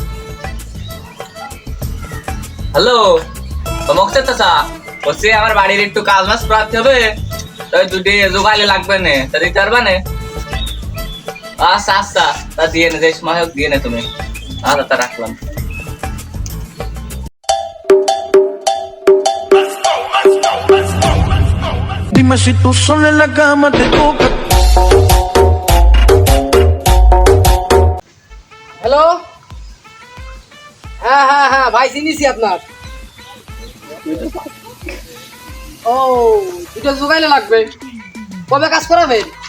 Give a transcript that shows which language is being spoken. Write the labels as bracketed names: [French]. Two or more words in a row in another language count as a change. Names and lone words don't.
[Bangla] হ্যালো মকসদ চাচা, বলছি আমার বাড়ির একটু কাজ বাজ করাতে হবে, তাই দুটি জোগাড়ে লাগবে না, তা দিতে পারবে না? আচ্ছা আচ্ছা, তা দিয়ে নে, যে সময় হোক দিয়ে নে তুমি। আচ্ছা তা রাখলাম। [Spanish] Dime si tú sola en la cama te toca. [Bangla] হ্যালো, হ্যাঁ হ্যাঁ হ্যাঁ ভাই চিনিছি আপনার। ও দুটো জোগাইলে লাগবে, কবে কাজ করাবেন?